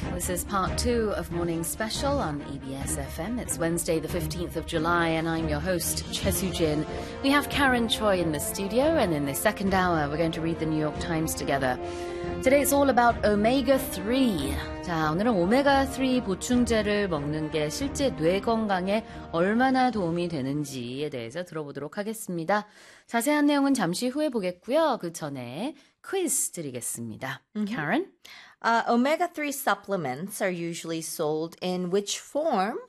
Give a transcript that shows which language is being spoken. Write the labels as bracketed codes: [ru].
[en] This is part two of Morning Special on EBS FM. It's Wednesday, the 15th of July, and I'm your host, Chesu Jin. We have Karen Choi in the studio, and in the second hour, we're going to read the New York Times together. Today, it's all about omega-3. [ko] 자, 오늘은 오메가3 보충제를 먹는 게 실제 뇌 건강에 얼마나 도움이 되는지에 대해서 들어보도록 하겠습니다. 자세한 내용은 잠시 후에 보겠고요. 그 전에 퀴즈 드리겠습니다. [en] Karen? Omega-3 supplements are usually sold in which form?